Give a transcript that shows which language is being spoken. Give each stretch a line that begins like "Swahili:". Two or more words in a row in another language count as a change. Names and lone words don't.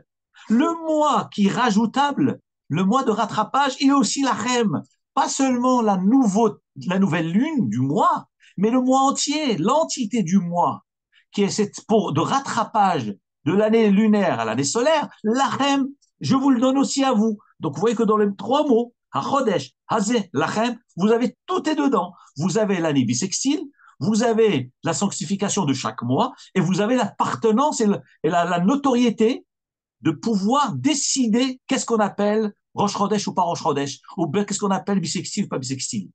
French: Le mois qui est rajoutable, le mois de rattrapage, il est aussi la Chem. pas seulement la nouvelle lune du mois, mais le mois entier, l'entité du mois, qui est cette pour de rattrapage de l'année lunaire à l'année solaire, lachem, je vous le donne aussi à vous. Donc vous voyez que dans les trois mots,
Hebrew: החודש, הזה, לכם,
French: vous avez tout est dedans. Vous avez l'année bissextile, vous avez la sanctification de chaque mois, et vous avez l'appartenance et la notoriété de pouvoir décider qu'est-ce qu'on appelle Rosh Chodesh ou pas Rosh Chodesh, ou bien qu'est-ce qu'on appelle bisextile ou pas bisextile.